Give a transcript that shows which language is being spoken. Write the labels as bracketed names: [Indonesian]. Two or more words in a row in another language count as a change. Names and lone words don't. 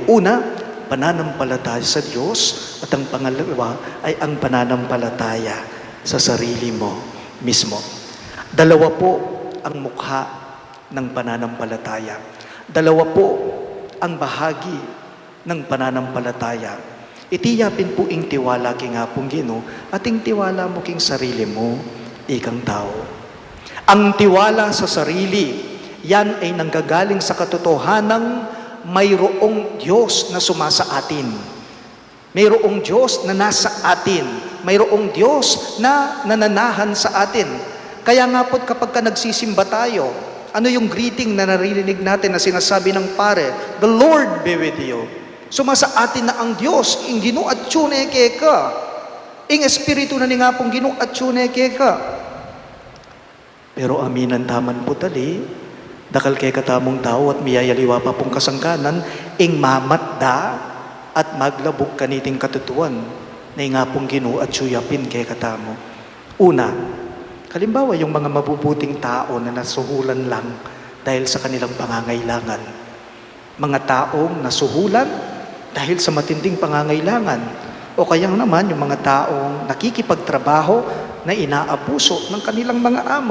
[Filipino] Una, pananampalataya sa Diyos, at ang pangalawa ay ang pananampalataya sa sarili mo mismo. Dalawa po ang mukha ng pananampalataya. Dalawa po ang bahagi ng pananampalataya. [Pampanga] Itiyapin po ing tiwala king hapong Ginoo at ing tiwala mo king sarili mo, ikang tao. [Filipino] Ang tiwala sa sarili, yan ay nanggagaling sa katotohanang mayroong Diyos na sumasa atin. Mayroong Diyos na nasa atin. Mayroong Diyos na nananahan sa atin. Kaya nga po kapag ka nagsisimba tayo, ano yung greeting na naririnig natin na sinasabi ng pare? [English] The Lord be with you. [Filipino] Sumasa atin na ang Diyos, [Pampanga] ing Ginoo at tsuneke ka. Ing Espiritu na ni nga pong Ginoo at tsuneke ka. Pero aminan taman po tali, dakal kay katamong tao at miyayaliwa pa pong kasangkanan, ing mamatda at maglabog kaniting katutuan na nga pong Ginoo at tsuyapin kay katamo. [Filipino] Una, halimbawa yung mga mabubuting tao na nasuhulan lang dahil sa kanilang pangangailangan. Mga taong nasuhulan dahil sa matinding pangangailangan. O kaya naman yung mga taong nakikipagtrabaho na inaabuso ng kanilang mga amo.